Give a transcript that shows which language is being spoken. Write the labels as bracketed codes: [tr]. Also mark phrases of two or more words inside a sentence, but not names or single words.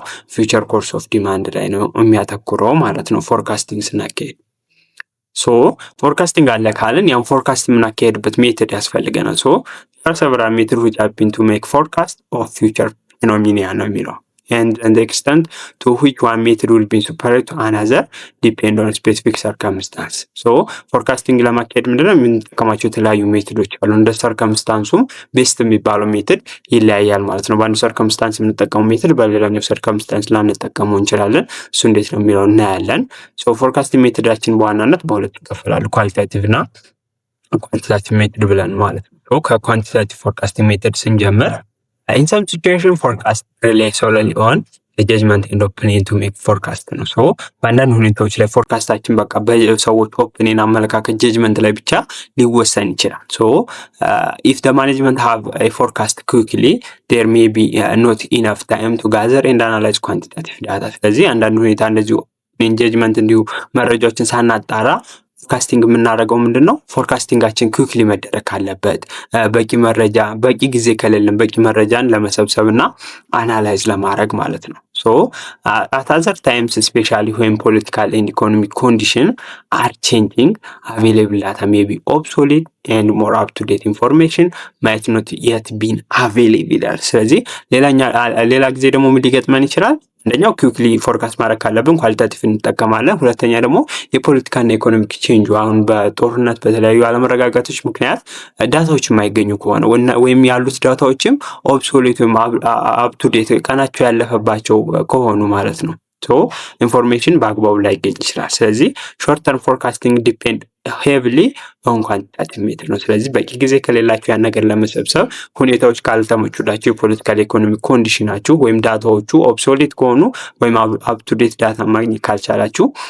[en] future cost of demand [am] ላይ ነው የሚያተኩረው ማለት ነው ፎርካስቲንግ ስናካሄድ። ሶ ፎርካስቲንግ አለ ካልን ያን ፎርካስት የምናካሄድበት ሜትድ ያስፈልገናል። ሶ [en] several method which have been to make forecast of future phenomena [am] ነው የሚለው [en] and the extent to which one method will be superior to another depend on specific circumstance. so forecasting [am] ለማካሄድ ምንድነው የምንጠቀማቸው የተለያዩ ሜትዶች አሉ። እንደ ሰርከምስታንሱም ቤስት የሚባለው ሜትድ ይለያያል ማለት ነው። በአንዱ ሰርከምስታንስ የምንጠቀመው ሜትድ በሌላኛው ሰርከምስታንስ ላንጠቀመው እንችላለን። እሱ እንዴት ነው የሚለው እናያለን። [en] so forecasting [am] ሜትዳችን በዋናነት በሁለት ይከፈላሉ፣ ኳሊታቲቭ እና ኳንቲታቲቭ ሜትድ ብለን ማለት ነው። ከኳንቲታቲቭ ፎርካስቲንግ ሜትድ ስንጀምር [en] in some situation forecast rely solely on the judgment and opinion to make forecast [am] ነው። ሶ በአንዳንድ ሁኔታዎች ላይ ፎርካስታችን በቃ በሰዎች ኦፒኒየን አመለካከት ጀጅመንት ላይ ብቻ ሊወሰን ይችላል። ሶ [en] if the management have a forecast quickly there may be not enough time to gather and analyze quantitative data። [am] ስለዚህ አንዳንድ ሁኔታ እንደዚሁ ጀጅመንት እንዲሁ መረጃዎችን ሳናጣራ ፎርካስቲንግ የምናደርገው ምንድን ነው? ፎርካስቲንጋችን ኩክሊ መደረግ ካለበት በቂ መረጃ በቂ ጊዜ ከሌለን በቂ መረጃን ለመሰብሰብ እና አናላይዝ ለማድረግ ማለት ነው። ሶ [en] at other times especially when political and economic condition are changing available data may be obsolete and more up to date information might not yet been available። [am] ስለዚህ ሌላ ጊዜ ደግሞ ምን ሊገጥመን ይችላል? አንደኛው ኩክሊ ፎርካስት ማድረግ ካለብን ኳሊታቲቭ እንጠቀማለን። ሁለተኛ ደግሞ የፖለቲካና [en] economic change [am] አሁን በጦርነት በተለያዩ አለመረጋጋቶች ምክንያት ዳታዎች የማይገኙ ከሆነ ወይም ያሉት ዳታዎችም ኦብሶሌት ወይም አፕቱዴት ቀናቸው ያለፈባቸው ከሆኑ ማለት ነው። ሶ ኢንፎርሜሽን በአግባቡ ላይገኝ ይችላል። ስለዚህ [en] short term forecasting depend heavily on quantitative method [am] ነው። ስለዚህ በቂ ጊዜ ከሌላችሁ ያን ነገር ለመሰብሰብ ሁኔታዎች ካልተመቹላችሁ የፖለቲካል ኢኮኖሚክ ኮንዲሽናችሁ ወይም ዳታዎቹ ኦብሶሌት ከሆኑ ወይም [en] up-to-date data [am] ማግኘት ካልቻላችሁ